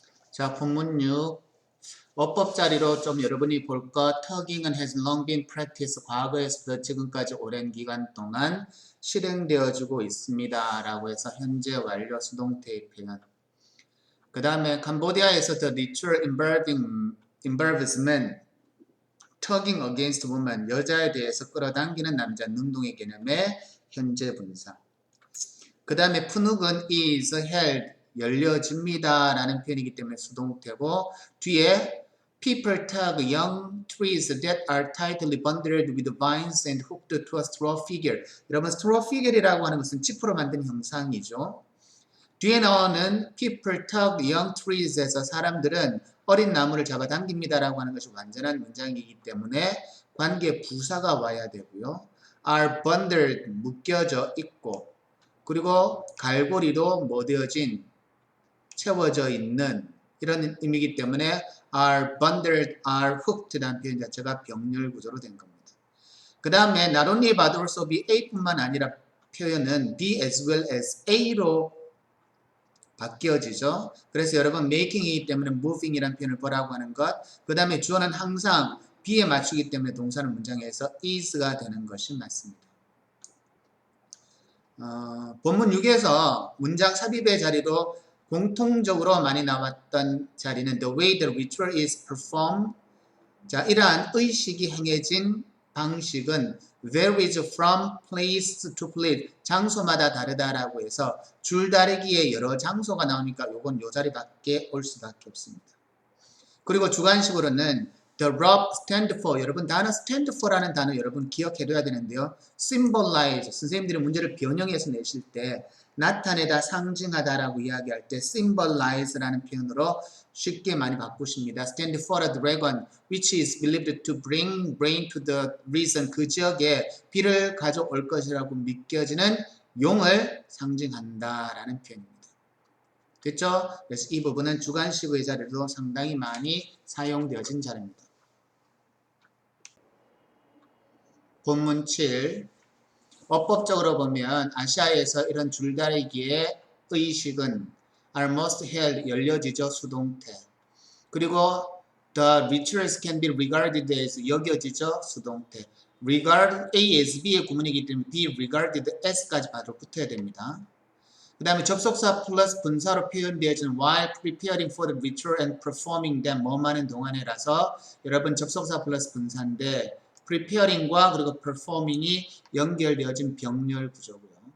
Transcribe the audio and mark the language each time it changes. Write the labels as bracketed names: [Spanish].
[Korean] 자, 본문 6 어법 자리로 좀 여러분이 볼 것 tugging은 [English] has long been practiced [Korean] 과거에서부터 지금까지 오랜 기간 동안 실행되어지고 있습니다. 라고 해서 현재 완료 수동태의 표현. 그 다음에 캄보디아에서 [English] the ritual involves men tugging against women [Korean] 여자에 대해서 끌어당기는 남자 능동의 개념의 현재 분사. 그 다음에 푸눅은 [English] is held [Korean] 열려집니다 라는 표현이기 때문에 수동태고 뒤에 [English] people tug young trees that are tightly bundled with vines and hooked to a straw figure. [Korean] 여러분 straw figure이라고 하는 것은 지프로 만든 형상이죠. 뒤에 나오는 people tug young trees에서 사람들은 어린 나무를 잡아당깁니다 라고 하는 것이 완전한 문장이기 때문에 관계 부사가 와야 되고요. are bundled 묶여져 있고 그리고 갈고리로 뭐 되어진 채워져 있는 이런 의미이기 때문에 are bundled, are hooked라는 표현 자체가 병렬 구조로 된 겁니다. 그 다음에 not only but also be a뿐만 아니라 표현은 be as well as a로 바뀌어지죠. 그래서 여러분 making이기 때문에 moving이라는 표현을 보라고 하는 것. 그 다음에 주어는 항상 be에 맞추기 때문에 동사는 문장에서 is가 되는 것이 맞습니다. 본문 6에서 문장 삽입의 자리로 공통적으로 많이 나왔던 자리는 [English] the way the ritual is performed. [Korean] 자, 이러한 의식이 행해진 방식은 [English] varies from place to place. [Korean] 장소마다 다르다라고 해서 줄다리기에 여러 장소가 나오니까 요건 요 자리밖에 올 수밖에 없습니다. 그리고 주관식으로는 the rope stand for 여러분 단어 stand for라는 단어 여러분 기억해둬야 되는데요. symbolize 선생님들이 문제를 변형해서 내실 때 나타내다 상징하다라고 이야기할 때 symbolize라는 표현으로 쉽게 많이 바꾸십니다. [English] stand for a dragon which is believed to bring rain to the region [Korean] 그 지역에 비를 가져올 것이라고 믿겨지는 용을 상징한다라는 표현입니다. 됐죠? 그래서 이 부분은 주관식의 자리로 상당히 많이 사용되어진 자리입니다. 본문 7 어법적으로 보면 아시아에서 이런 줄다리기의 의식은 are most held 열려지죠 수동태. [English] 그리고 the rituals can be regarded as [Korean] 여겨지죠 수동태. regard A as B의 구문이기 때문에 be regarded as까지 바로 붙어야 됩니다. 그 다음에 접속사 플러스 분사로 표현되어지는 [English] while preparing for the ritual and performing them [Korean] 뭐뭐 하는 동안에라서 여러분 접속사 플러스 분사인데 preparing과 그리고 performing이 연결되어진 병렬 구조고요.